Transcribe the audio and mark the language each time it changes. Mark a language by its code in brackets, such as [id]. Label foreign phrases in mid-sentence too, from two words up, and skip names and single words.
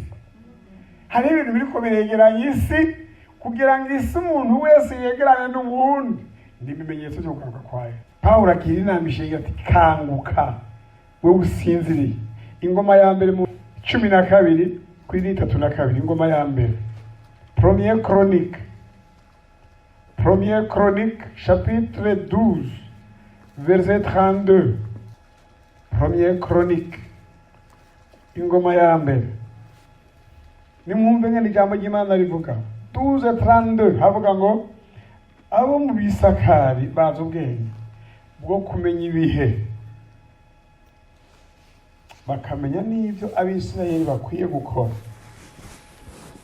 [rn] Hari ibintu biriko biregeranya isi kugira ngo isi umuntu wese yegerane n'uwundi. Ni ibimenyetso byo kugaruka kwayo. Pawulo agira inama ishinga ati kanguka we usinziriye. Ingoma ya mbere mu 12 kuri 32, ingoma ya mbere. [fr] Première Chronique chapitre 12 verset 32. [rn] Première Chronique ingoma ya mbere. Nimwumve ngene ijambo ry'Imana rivuga 12:32 havuga ngo abo mu bisakari bazi ubwenge bwo kumenya ibihe, bakamenya n'ibyo Abisirayeli bakwiye gukora.